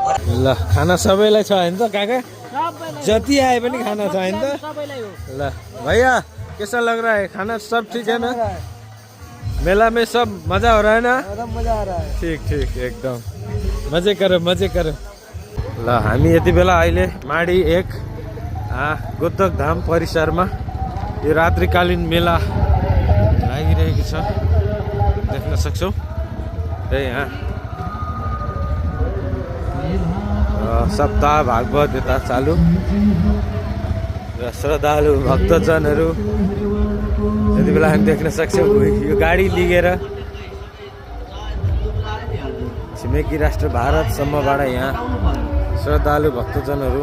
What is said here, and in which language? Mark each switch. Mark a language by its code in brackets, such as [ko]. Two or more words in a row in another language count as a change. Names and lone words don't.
[ne] ल खाना सबैलाई छ हैन त काका जति आए पनि खाना छ हैन त ल [hi] भैया कैसा लग रहा है खाना सब ठीक है ना मेला में सब मजा हो रहा है ना मजा आ रहा है ठीक ठीक एकदम मजे करो [ne] ल हामी यति बेला अहिले माडी 1 गोतक धाम परिसरमा यो रात्रिकालीन मेला लागिरहेको छ देख्न सक्छौ यहाँ सप्ताह भागवत यता चालु र श्रद्धालु भक्तजनहरू यति बेला हामी देख्न सक्छौँ यो गाडी लिएर छिमेकी राष्ट्र भारतसम्मबाट यहाँ श्रद्धालु भक्तजनहरू